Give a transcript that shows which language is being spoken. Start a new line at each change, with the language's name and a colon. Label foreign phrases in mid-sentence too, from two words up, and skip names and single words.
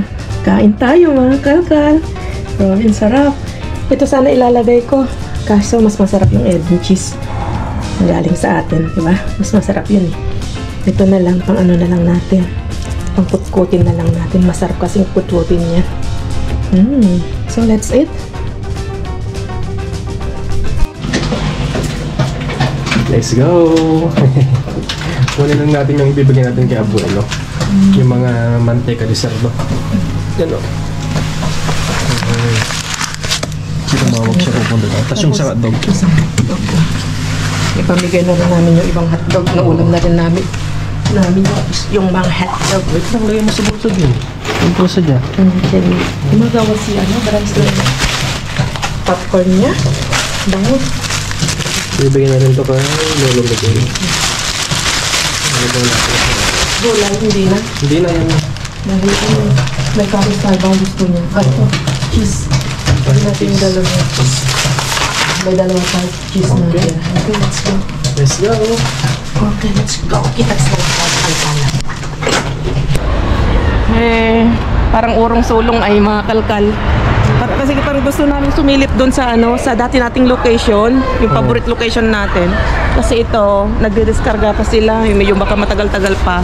Filipino: Kain tayo mga kalkal. Grabe, sarap. Ito sana ilalagay ko. Kaso, mas masarap yung egg cheese. Galing sa atin, di ba? Mas masarap yun eh. Ito na lang, pang na lang natin. Pang kutkutin na lang natin. Masarap kasing kutkutin niya.
English: So, that's it. Let's go!
Filipino: Muna lang natin yung ibibigay natin kay Abuelo. Yung mga
Spanish: manteca de cerdo.
Filipino: Yan o. Tumawag siya pupunta daw. Tapos yung sa hotdog. Ipamigay na rin namin yung ibang hotdog na ulam na rin namin. Yung mga hotdog. Wait lang, lagay mo sa bulsa din. Yung bulsa dyan. Gumagawa siya, Bryce lang. Popcorn niya. Bango. Ibigay na rin ito kay Lolo Miguel. Gulay, hindi na. Hindi na yan. May karistal bang gusto niya. Ito, cheese. Pwede natin yung dalawang cheese. May dalawang
English: type cheese
Filipino: na dyan.
English: Okay, let's go. Let's go. Okay, let's go.
Filipino: Kita-kits na kalkalan. Parang urong sulong ay mga kalkal. Kasi parang gusto namin sumilip doon sa sa dati nating location, yung
English: favorite location
Filipino: natin. Kasi ito, nagdidiskarga pa sila, yung medyo baka matagal-tagal pa.